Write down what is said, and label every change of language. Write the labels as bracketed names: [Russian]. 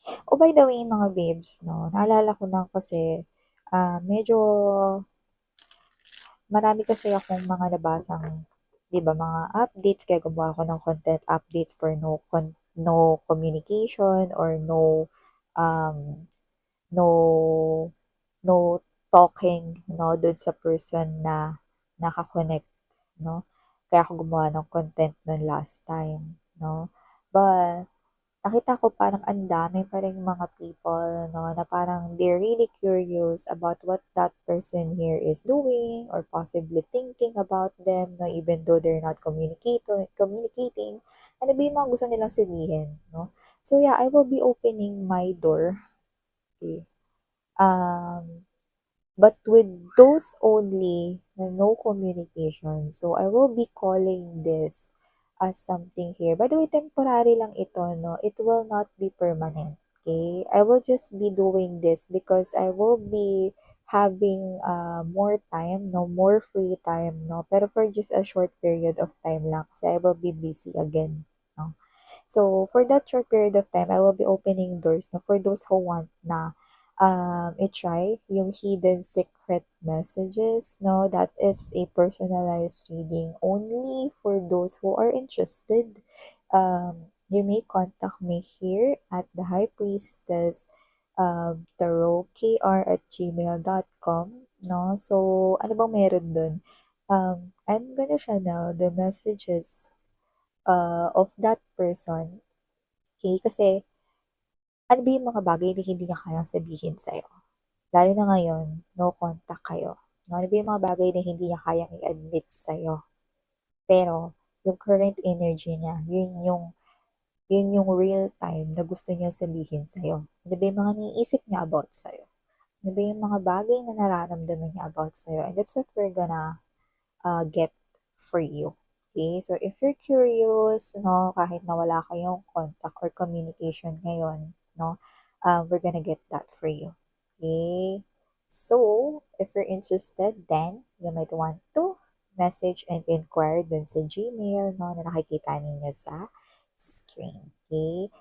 [English] Oh, by the way, [Filipino] mga babes, no, naalala ko lang kasi, medyo marami kasi akong mga nabasang, 'di ba, mga updates, kaya gumawa ako ng content updates [English] for no communication or um, no no talking, [Filipino] no, dun sa person na naka-connect, no? Kaya ako gumawa ng content nun last time, no? [English] But [Filipino] nakita ko parang ang dami pa ring mga people, no, na parang [English] they're really curious about what that person here is doing or possibly thinking about them, no, even though they're not communicating. [Filipino] Ano ba yung mga gusto nilang sabihin, no? [English] So yeah, I will be opening my door. Okay. But with those only na no communication, so I will be calling this as something here. By the way, [Filipino] temporary lang ito, [English] no? It will not be permanent, okay? I will just be doing this because I will be having more time, no? More free time, no? Pero for just a short period of time [Filipino] lang kasi [English] I will be busy again, no? So, for that short period of time, I will be opening doors no, for those who want [Filipino] na i-try yung [English] hidden secret messages. No, that is a personalized reading only for those who are interested. You may contact me here at the High Priestess tarotkr@gmail.com. [Filipino] No, so ano bang meron dun? [English] I'm gonna channel the messages of that person. Okay? [Filipino] Kasi, ano ba yung mga bagay na hindi niya kayang sabihin sa'yo? Lalo na ngayon, no contact kayo. No, ano ba yung mga bagay na hindi niya kayang i-admit sa'yo? Pero, yung current energy niya, yun yung real time na gusto niya sabihin sa'yo. Ano ba yung mga naiisip niya about sa'yo? Ano ba yung mga bagay na nararamdaman niya about sa'yo? [English] And that's what we're gonna get for you. Okay? So, if you're curious, no, [Filipino] kahit na wala kayong contact or communication ngayon, [English] no, we're gonna get that for you. Okay? So, if you're interested, then you might want to message and inquire [Filipino] dun sa Gmail, no, na nakikita ninyo sa screen. [English] Okay?